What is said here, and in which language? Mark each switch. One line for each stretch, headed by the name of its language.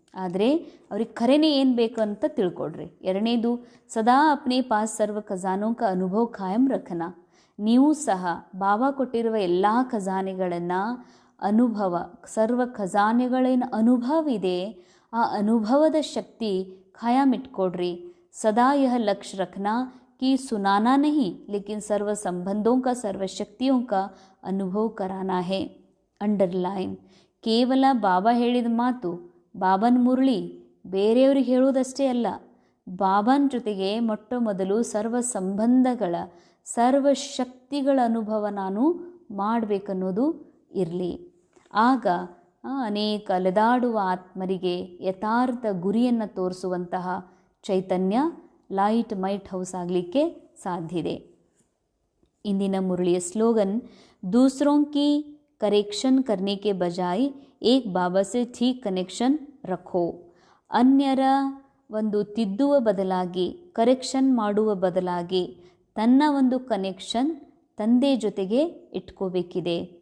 Kannada: ಆದರೆ ಅವ್ರಿಗೆ ಖರೇನೆ ಏನು ಬೇಕು ಅಂತ ತಿಳ್ಕೊಡ್ರಿ. ಎರಡನೇದು,
Hindi: ಸದಾ ಅಪ್ನೆ ಪಾಸ್ ಸರ್ವ ಖಜಾನೋ ಕ ಅನುಭವ ಖಾಯಂ ರಖನ.
Kannada: ನೀವು ಸಹ ಬಾಬಾ ಕೊಟ್ಟಿರುವ ಎಲ್ಲ ಖಜಾನೆಗಳನ್ನು ಅನುಭವ, ಸರ್ವ ಖಜಾನೆಗಳೇನು ಅನುಭವ ಇದೆ ಆ ಅನುಭವದ ಶಕ್ತಿ ಖಾಯಂ ಇಟ್ಕೊಡ್ರಿ.
Hindi: ಸದಾ ಯಹ ಲಕ್ಷ್ಯ ರಖನಾ कि सुनाना नहीं लेकिन सर्व संबंधों का सर्व शक्तियों का अनुभव कराना है.
Kannada: ಅಂಡರ್ಲೈನ್, ಕೇವಲ ಬಾಬಾ ಹೇಳಿದ ಮಾತು, ಬಾಬನ ಮುರಳಿ ಬೇರೆಯವ್ರಿಗೆ ಹೇಳೋದಷ್ಟೇ ಅಲ್ಲ, ಬಾಬನ ಜೊತೆಗೆ ಮೊಟ್ಟ ಮೊದಲು ಸರ್ವ ಸಂಬಂಧಗಳ ಸರ್ವ ಶಕ್ತಿಗಳ ಅನುಭವ ನಾನು ಮಾಡಬೇಕನ್ನೋದು ಇರಲಿ. ಆಗ ಅನೇಕ ಅಲೆದಾಡುವ ಆತ್ಮರಿಗೆ ಯಥಾರ್ಥ ಗುರಿಯನ್ನು ತೋರಿಸುವಂತಹ ಚೈತನ್ಯ ಲೈಟ್ ಮೈಟ್ ಹೌಸ್ ಆಗಲಿಕ್ಕೆ ಸಾಧ್ಯ ಇದೆ. ಇಂದಿನ ಮುರಳಿಯ ಸ್ಲೋಗನ್,
Hindi: दूसरों की करेक्शन करने के बजाय एक बाबा से ठीक कनेಕ್ಷನ್ ರಖೋ.
Kannada: ಅನ್ಯರ ಒಂದು ತಿದ್ದುವ ಬದಲಾಗಿ, ಕರೆಕ್ಷನ್ ಮಾಡುವ ಬದಲಾಗಿ ತನ್ನ ಒಂದು ಕನೆಕ್ಷನ್ ತಂದೆ ಜೊತೆಗೆ ಇಟ್ಕೋಬೇಕಿದೆ.